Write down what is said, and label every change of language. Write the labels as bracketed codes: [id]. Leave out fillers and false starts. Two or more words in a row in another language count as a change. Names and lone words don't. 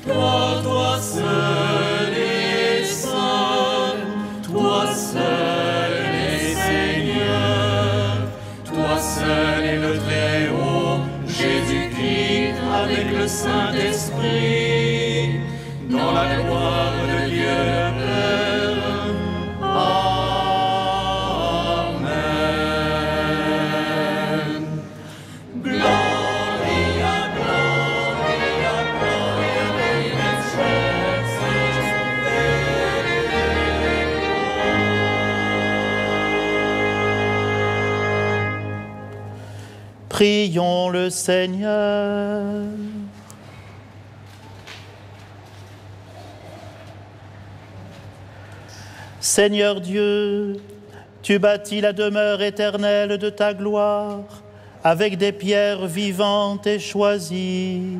[fr] Car toi seul es saint, toi seul es Seigneur, toi seul est le Très-Haut, Jésus-Christ avec le Saint-Esprit, dans la gloire de Dieu le Père. Amen. [la] Gloria, Gloria, Gloria in excelsis Deo. [fr] Prions le Seigneur. Seigneur Dieu, tu bâtis la demeure éternelle de ta gloire avec des pierres vivantes et choisies.